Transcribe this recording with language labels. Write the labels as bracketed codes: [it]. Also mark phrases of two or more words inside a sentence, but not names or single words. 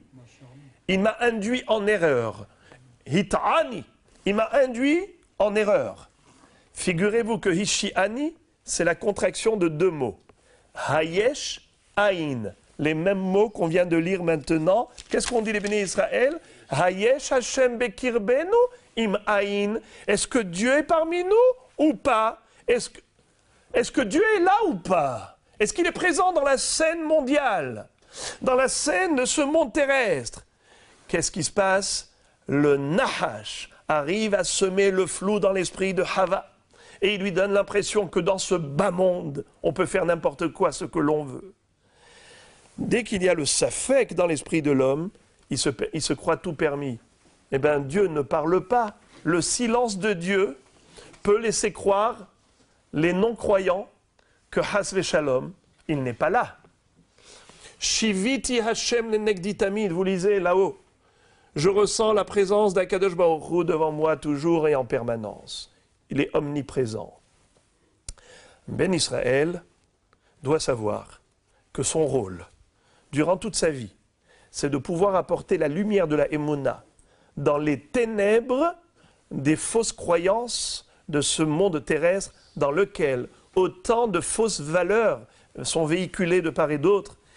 [fr] Il m'a induit en erreur. Hit'ani, il m'a induit en erreur. Figurez-vous que hishi'ani, c'est la contraction de 2 mots. [he] היש, אין. [fr] Les mêmes mots qu'on vient de lire maintenant. Qu'est-ce qu'on dit les bénis Israël? [he] היש השם בקרבנו אם אין. [fr] Est-ce que Dieu est parmi nous ou pas? Est-ce que Dieu est là ou pas? Est-ce qu'il est présent dans la scène mondiale? Dans la scène de ce monde terrestre? Qu'est-ce qui se passe? Le Nahash arrive à semer le flou dans l'esprit de Chava. Et il lui donne l'impression que dans ce bas monde, on peut faire n'importe quoi, ce que l'on veut. Dès qu'il y a le safek dans l'esprit de l'homme, il se croit tout permis. Eh bien, Dieu ne parle pas. Le silence de Dieu peut laisser croire les non-croyants que [he] חס ושלום, [fr] il n'est pas là. [he] שויתי השם לנגדי תמיד, [fr] vous lisez là-haut. Je ressens la présence d' [he] הקדוש ברוך הוא [fr] devant moi toujours et en permanence. Il est omniprésent. Ben Israël doit savoir que son rôle, durant toute sa vie, c'est de pouvoir apporter la lumière de la Emouna dans les ténèbres des fausses croyances de ce monde terrestre dans lequel autant de fausses valeurs sont véhiculées de part et d'autre.